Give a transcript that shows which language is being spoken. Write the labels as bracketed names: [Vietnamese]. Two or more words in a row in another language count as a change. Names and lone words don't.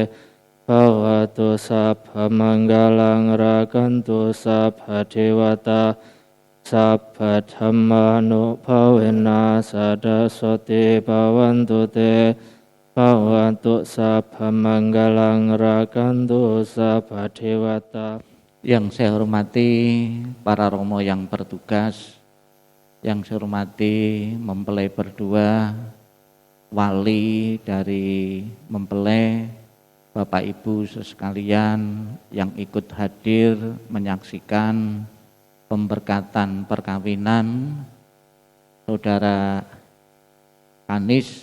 [Pali] Bhavatu sabha manggalang rakantu sabha dewata sabba dhammanu bhavena sadasuti bhavantu te. Bhavatu sabha manggalang rakantu sabha dewata. [Indonesian] Yang saya hormati para romo yang bertugas, yang saya hormati mempelai berdua, wali dari mempelai, Bapak Ibu sekalian yang ikut hadir menyaksikan pemberkatan perkawinan Saudara Kanis.